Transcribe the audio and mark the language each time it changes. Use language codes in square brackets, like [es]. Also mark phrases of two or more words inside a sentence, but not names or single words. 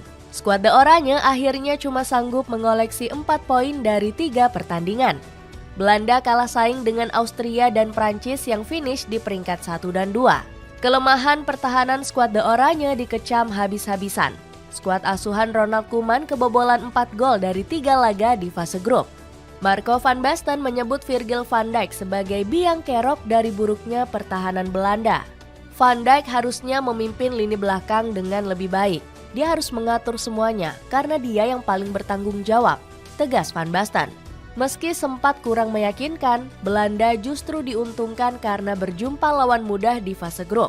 [id] Skuad The Oranye akhirnya cuma sanggup mengoleksi 4 poin dari 3 pertandingan. Belanda kalah saing dengan Austria dan Prancis yang finish di peringkat 1 dan 2. Kelemahan pertahanan skuad The Oranye dikecam habis-habisan. Skuad asuhan Ronald Koeman kebobolan 4 gol dari 3 laga di fase grup. Marco van Basten menyebut Virgil van Dijk sebagai biang kerok dari buruknya pertahanan Belanda. Van Dijk harusnya memimpin lini belakang dengan lebih baik. Dia harus mengatur semuanya karena dia yang paling bertanggung jawab, tegas Van Basten. Meski sempat kurang meyakinkan, Belanda justru diuntungkan karena berjumpa lawan mudah di fase grup.